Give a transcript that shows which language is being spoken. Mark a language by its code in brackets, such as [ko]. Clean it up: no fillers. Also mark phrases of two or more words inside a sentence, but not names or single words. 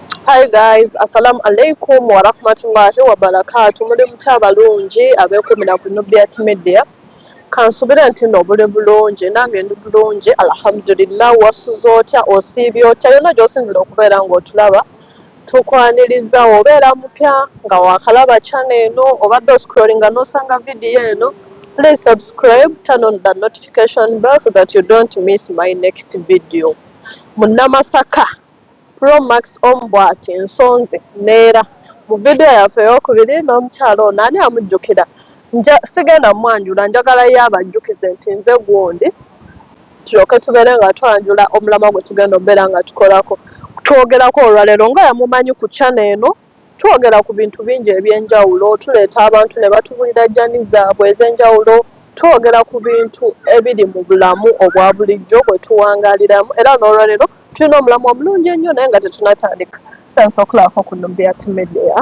[en] Hi guys, [ar] السلام عليكم ورحمة الله وبركاته. [lg] Muli mutya balungi abeekumira ku Nubiat Media. Kansubira nti nno buli bulungi nange ndi bulungi alhamdulillah. Wasuze otya osiibye otya yonna gy'osinzira okubeera ng'otulaba tukwaniriza obeera mupya nga waakalaba channel eno obadde oscrollinga n'osanga vidiyo eno, [en] please subscribe, turn on the notification bell so that you don't miss my next video. [lg] Munnamasaka Promax Ombwati Nsonze neera mu vidiyo yaffe ey'okubiri n'omukyalo ono ani amujjukira sigenda mwanjula njagala yo abajjukize nti nze gundi tulyoke tubeere nga twanjula omulamwa gwe tugenda obeera nga tukolako twogerako olwaleero nga yamumanyi ku channel eno twogera ku bintu bingi eby'enjawulo tuleeta abantu ne batubulira jjani zaabwe ez'enjawulo twogera ku bintu ebiri mu bulamu obwa bulijjo bwe tuwangaaliramu era n'olwaleero tulina omulamwa omulungi ennyo naye nga tetunatandika tandisa okulabako ku Nubiat Media